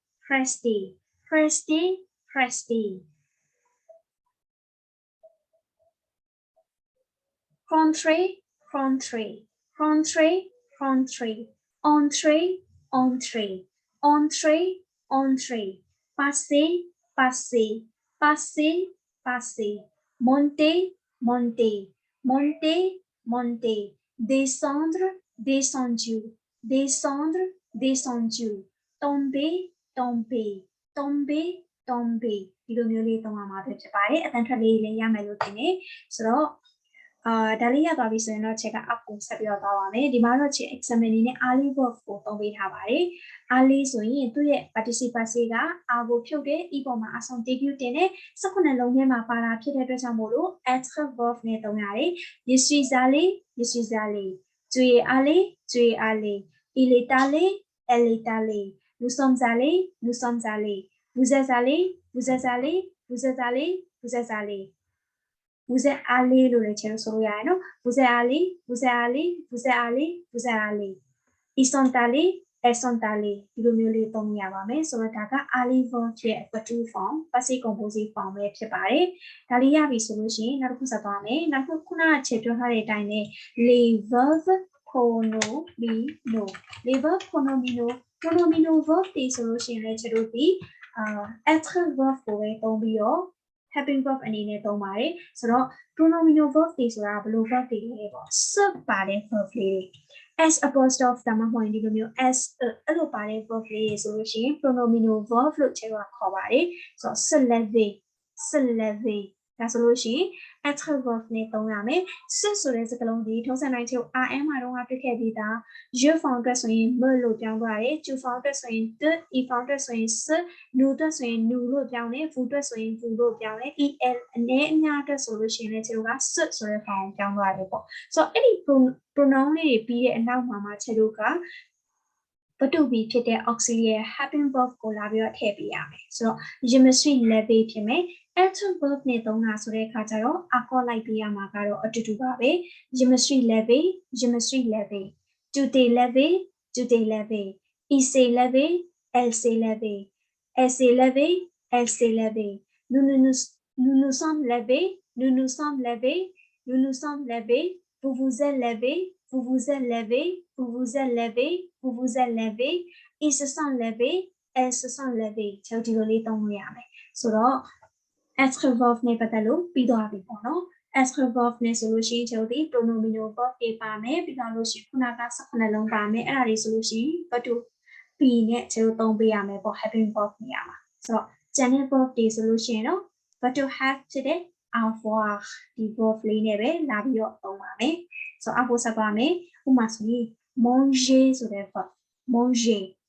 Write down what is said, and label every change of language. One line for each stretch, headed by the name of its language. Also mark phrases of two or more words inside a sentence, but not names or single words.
French: rentrer entrer passer monter descendre descendu tomber
Burmese: ဒီလိုမျိုးလေးသုံးရ မှာဖြစ်ပါတယ်အတန်းထွက်လေးလည်းရမယ်လို့ထင်တယ်ဆိုတော့ဒါလေးရသွားပြီဆိုရင်တော့ချက်က up ကိုဆက်ပြီးတော့သွားပါမယ်ဒီမှာတော့ချက် examine အနေနဲ့ early verb ကိုသုံးပေးထားပါတယ် early ဆိုရင်သူ့ရဲ့ participle က r ကိုဖြုတ်တယ် e ပေါ်မှာ substantive တင်တယ်18လုံးထဲမှာပါတာဖြစ်တဲ့အတွက်ကြောင့်မို့လို့ être verb နဲ့သုံးရတယ်
French: je suis allé
Burmese: ကျွေအားလေးကျွေအားလေး
French: il est allé elle est allée nous sommes allés nous sommes allés vous êtes allé vous êtes allé vous êtes allé vous êtes allé vous êtes allé လို့လည်းကျွန်တော်ဆိုလို့ရတယ်နော် vous êtes allé vous êtes allé vous êtes allé vous êtes allé ils sont allés elles sont allées
Burmese: ဒီလိုမျိုးလေးသုံးရပါမယ်ဆိုတော့ဒါက allé verb ရဲ့
English: passive form passive composite form
Burmese: ပဲဖြစ်ပါတယ်ဒါလေးရပြီဆိုလို့ရှိရင်နောက်တစ်ခုဆက်သွားမယ်နောက်တစ်ခုခုနကချက်ပြောထားတဲ့အတိုင်းနဲ့
French: les verbs pronomino les verbs pronomino
Burmese: verb တွေဆိုလို့ရှိရင်လည်းကျွန်တော်ဒီêtre verb ကိုပဲသုံးပြီးတော့
English: helping verb
Burmese: အနေ နဲ့သုံးပါတယ်ဆိုတော့ pronomino verb တွေဆိုတာဘယ်လို verb တွေလဲပေါ့ sub ပါတဲ့ verb လေးတွေ
English: S apostrophe
Burmese: ဒါမှမဟုတ်ဒီလိုမျိုး S အဲ့လိုပါတဲ့ verb လေးတွေဆိုလို့ရှိရင် pronomino verb လို့ကျွန်တော်ခေါ်ပါတယ်ဆိုတော့
French: se lever
Burmese: ဒါဆိုလို့ရှိရင် être verb နဲ့သုံးရမယ် se ဆိုတဲ့စကားလုံးဒီထုံးစံတိုင်းချုပ် RM မှာတော့တွေ့ခဲ့ပြီးသား je form အတွက်ဆိုရင် me လို့ပြောင်းသွားတယ် tu form အတွက်ဆိုရင် de e form အတွက်ဆိုရင် se nous အတွက်ဆိုရင် nous လို့ပြောင်းတယ် vous အတွက်ဆိုရင် vous လို့ပြောင်းတယ် el အနေအများအတွက်ဆိုလို့ရှိရင်လည်းကျွန်တော်က se ဆိုတဲ့ form ပြောင်းသွားတယ်ပေါ့ဆိုတော့အဲ့ဒီ pronoun လေးတွေပြီးတဲ့အနောက်မှာကျွန်တော် ကဘတူဘီဖြစ်တဲ့
English: auxiliary helping verb
Burmese: ကိုလာပြီးတော့ထည့်ပေးရမယ်ဆိုတော့
French: je me suis levé
Burmese: ဖြစ်မယ် être verb နဲ့သုံးတာဆိုတဲ့အခါကျတော့အကောလိုက်ပေးရမှာကတော့အတူတူပါပဲ
French: je me suis levé je me suis levé tu t'es levé tu t'es levé il s'est levé elle s'est levée elle s'est levée elle s'est levée nous nous sommes levés nous nous sommes levés nous nous sommes levés vous vous êtes levé vous vous êtes levé vous vous êtes levé vous vous êtes levé ils se sont levés elles se sont levées
Burmese: ကျွန်တော်ဒီလိုလေးသုံးလို့ရမယ်ဆိုတော့
French: être verb
Burmese: နဲ့ပတ်သက်လို့ပြီးသွားပြီပေါ့နော် être verb နဲ့ဆိုလို့ရှိရင်ကျွန်တော်ဒီ pronomino verb တွေပါမယ်ပြီးတော့လို့ရှိရင်ခုနက18လုံးပါမယ်အဲ့ဒါတွေဆိုလို့ရှိရင်ဘတ်တူ P နဲ့ကျွန်တော်သုံးပေးရမယ်ပေါ့
English: helping verb
Burmese: နေရာမှာဆိုတော့
English: general verb
Burmese: တွေဆိုလို့ရှိရင်တော့ဘတ်တူ have ဖြစ်တဲ့ avoir ဒီ verb လေးနဲ့ပဲလာပြီးတော့သုံးပါမယ်ဆိုတော့အခုဆက်ပါမယ်ဥပမာဆိုရင် manger ဆိုတဲ့ verb manger